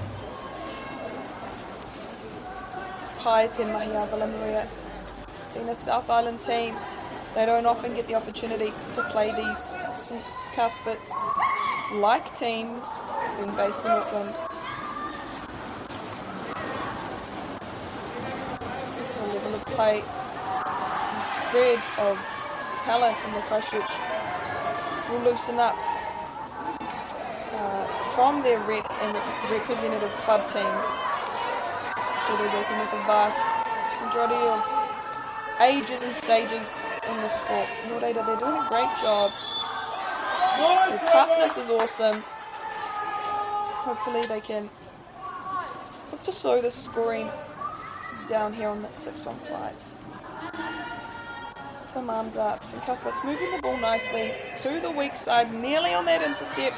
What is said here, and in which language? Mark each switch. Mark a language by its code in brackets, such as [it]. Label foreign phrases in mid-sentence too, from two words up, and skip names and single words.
[mi] Pai te mahi a Villa Maria. [en] Being a South Island team, they don't often get the opportunity to play these St Cuthbert's-like teams, being based in Auckland. The level of play and spread of talent in the Christchurch will loosen up from their rep and representative club teams. So they're working with a vast majority of ages and stages in the sport. [mi] Nō reira, [en] they're doing a great job. The toughness is awesome. Hopefully they can look to slow the scoring down here on that 6-on-5. Some arms up. St Cuthbert's moving the ball nicely to the weak side, nearly on that intercept.